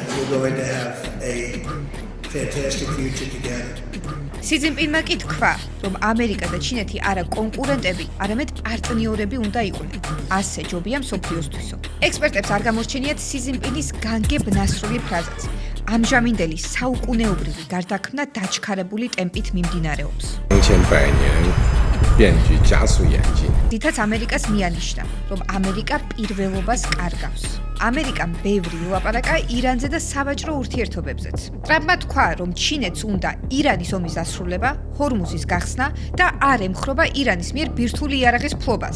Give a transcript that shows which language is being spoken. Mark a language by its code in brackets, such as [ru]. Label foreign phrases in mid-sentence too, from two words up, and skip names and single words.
[ka] სი ძინპინმა კი თქვა, რომ ამერიკა და ჩინეთი არა კონკურენტები, არამედ პარტნიორები უნდა იყვნენ. ასე ჯობია მსოფლიოსთვისო. ექსპერტებს არ გამორჩენიათ სი ძინპინის განგებ-ნასრული ფრაზაც. ამჟამინდელი საუკუნეობრივი გარდაქმნა დაჩქარებული ტემპით მიმდინარეობს. [zh] 2100 年变局加速演进。 [ka] დიდაც ამერიკას მიანიშნა, რომ ამერიკა პირველობას კარგავს. ამერიკამ ბევრი ილაპარაკა ირანზე და სავაჭრო ურთიერთობებზეც. ტრამპმა თქვა, რომ ჩინეთს უნდა ირანის ომის დასრულება, ჰორმუზის გახსნა და არ ემხრობა ირანის მიერ ბირთვული იარაღის ფლობას.